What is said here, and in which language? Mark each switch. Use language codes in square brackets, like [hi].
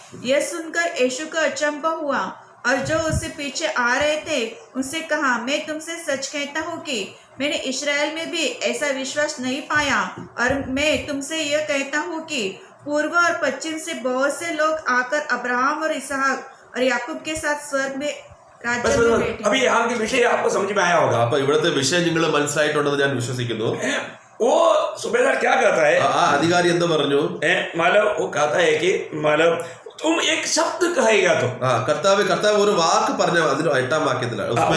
[hi] यह सुनकर यीशु को अचंभा हुआ, और जो उससे पीछे आ रहे थे उनसे कहा, मैं तुमसे सच कहता हूँ कि मैंने इस्राएल में भी ऐसा विश्वास नहीं पाया. और मैं तुमसे यह कहता हूँ कि पूर्व और पश्चिम से बहुत से लोग आकर अब्राहम और इसहाक और याकूब के साथ स्वर्ग में राज्य में बैठे. अभी यहाँ के विषय आपको समझ में आया होगा. [ml] അപ്പൊ ഇവിടുത്തെ വിഷയം നിങ്ങൾ മനസ്സിലായിട്ടുണ്ടെന്ന് ഞാൻ വിശ്വസിക്കുന്നു. [hi] वो सूबेदार क्या कहता है? [ml] ആ അധികാരി എന്ത് പറഞ്ഞു? [hi] मतलब वो कहता है कि मतलब तुम एक शब्द कहेगा तो [ml] കർത്താവ് ഒരു വാക്ക് പറഞ്ഞ അതിന് 8 വാക്യത്തിലാണ്